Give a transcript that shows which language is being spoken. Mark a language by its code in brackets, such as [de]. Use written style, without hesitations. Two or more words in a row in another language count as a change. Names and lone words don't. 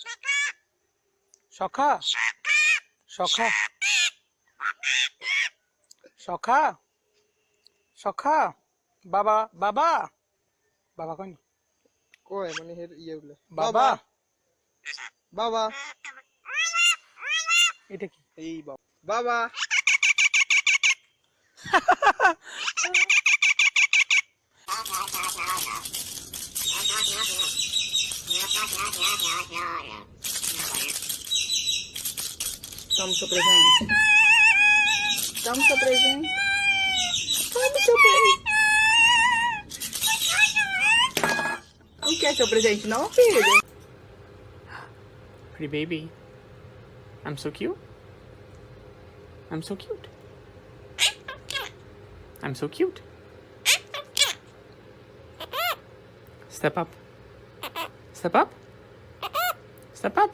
[bn] সখা সখা সখা সখা বাবা বাবা বাবা কই কই মানে ইয়ে বলে বাবা বাবা এটা কি এই বাবা [pt] Come seu presente. Come seu presente. Come seu presente. Não quer seu presente não, filho? [en] Pretty baby. I'm so cute. I'm so cute. I'm so cute. Step up. Step up. Step up.